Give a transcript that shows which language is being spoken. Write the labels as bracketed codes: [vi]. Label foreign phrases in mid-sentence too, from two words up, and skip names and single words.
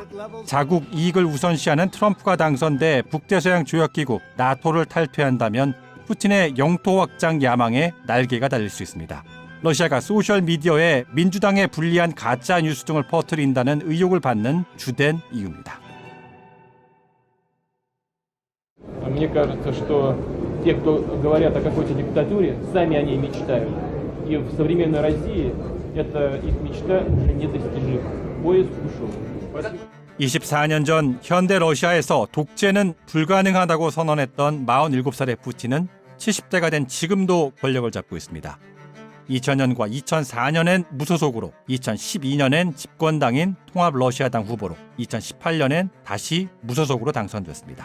[ko] 자국 이익을 우선시하는 트럼프가 당선돼 북대서양 조약기구 나토를 탈퇴한다면 푸틴의 영토 확장 야망에 날개가 달릴 수 있습니다. 러시아가 소셜미디어에 민주당에 불리한 가짜 뉴스 등을 퍼뜨린다는 의혹을 받는 주된 이유입니다. [ru] Мне кажется, что те, кто говорят о какой-то диктатуре, сами о ней мечтают. И в современной России эта их мечта уже недостижима. Поезд ушел. [ko] 24년 전 현대 러시아에서 독재는 불가능하다고 선언했던 47살의 푸틴은 70대가 된 지금도 권력을 잡고 있습니다. 2000년과 2004년엔 무소속으로, 2012년엔 집권당인 통합 러시아당 후보로, 2018년엔 다시 무소속으로 당선됐습니다.